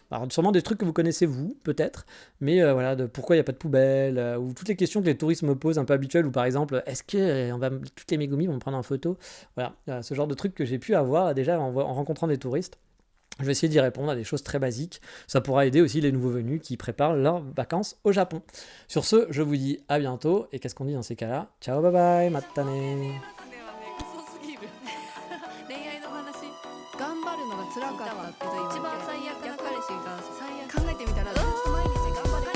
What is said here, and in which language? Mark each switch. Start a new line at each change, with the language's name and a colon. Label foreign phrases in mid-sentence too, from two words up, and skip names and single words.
French: Alors sûrement des trucs que vous connaissez vous, peut-être, mais voilà, de pourquoi il n'y a pas de poubelle, ou toutes les questions que les touristes me posent un peu habituelles, ou par exemple, est-ce que toutes les Megumi vont me prendre en photo. Voilà, ce genre de trucs que j'ai pu avoir déjà en rencontrant des touristes. Je vais essayer d'y répondre à des choses très basiques. Ça pourra aider aussi les nouveaux venus qui préparent leurs vacances au Japon. Sur ce, je vous dis à bientôt. Et qu'est-ce qu'on dit dans ces cas-là?
English: Ciao, bye bye,
Japanese: matane. 頑張るのが辛かったって一番最悪な彼氏が考えてみたらずっと毎日